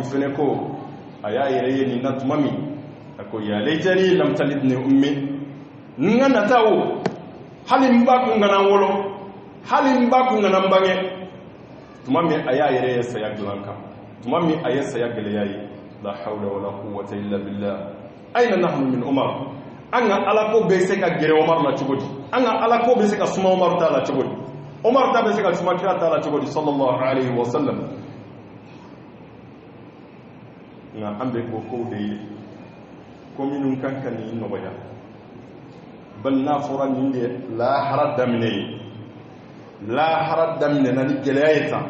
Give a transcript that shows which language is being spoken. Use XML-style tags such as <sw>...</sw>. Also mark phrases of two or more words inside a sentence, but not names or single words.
<bm>fɛnɛ ko a y'a yɛrɛ ye nin na tuma min a ko</bm> <ar>يا ليتني لم تلدني أمي</ar> <bm>n ka nata o hali n ba kun kana n wolo hali n ba kun kana n bange tuma min a y'a yɛrɛ ye saya dilan kan tuma min a ye saya gɛlɛya ye</bm> <ar>لا حول ولا قوة إلا بالله أين نحن من عمر</ar> <bm>an ka alako bɛ se ka gɛrɛ Umar la cogo di an ka alako bɛ se ka suma Umar ta la cogo di Umar ta bɛ se ka suma kira ta la cogo di</bm> <ar>صلى الله عليه وسلم</ar> <bm>nka an bɛ ko kow de ye ko minnu kan ka nin nɔgɔya bali n'a fɔra nin de lahara daminɛ ye lahara daminɛ na ni gɛlɛya ye tan</bm>